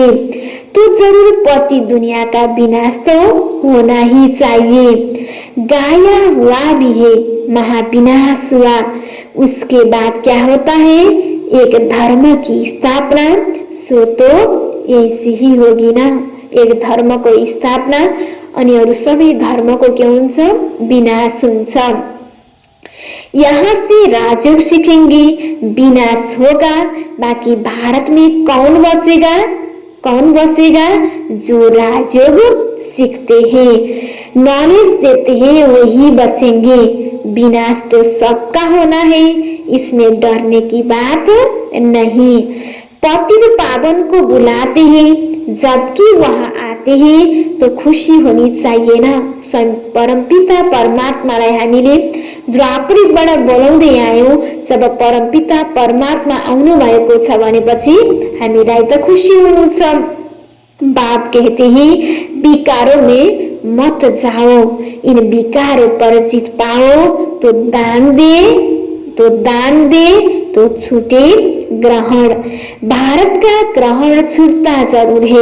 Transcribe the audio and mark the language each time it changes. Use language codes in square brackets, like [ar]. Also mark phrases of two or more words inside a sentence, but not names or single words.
[hi] तो जरूर पति दुनिया का विनाश तो होना ही चाहिए। गाया हुआ भी है महाविनाश हुआ। उसके बाद क्या होता है? एक धर्म की स्थापना। सो तो ऐसी ही होगी ना। [ne] एक धर्म को स्थापना अनि अरू सबै धर्म को के हुन्छ? विनाश हुन्छ। [hi] यहाँ से राजयोग सीखेंगे, विनाश होगा। बाकी भारत में कौन बचेगा? कौन बचेगा? जो राजयोग सीखते हैं, नॉलेज देते हैं, वही बचेंगे। विनाश तो सबका होना है, इसमें डरने की बात नहीं। पतित पावन को बुलाते हैं, जबकि वहाँ आते हैं तो खुशी होनी चाहिए ना। [ne] स्वयं परमपिता परमात्मालाई हामीले द्वापरयुगबाट बोलाउँदै आयौं। जब परमपिता परमात्मा आउनु भएको छ भनेपछि हामीलाई त खुशी हुनु छ। [hi] बाप कहते हैं विकारों में मत जाओ, इन विकारों पर जीत पाओ तो दान दे, तो दान दे तो छूटे ग्रहण। भारत का ग्रहण छूटता जरूर है।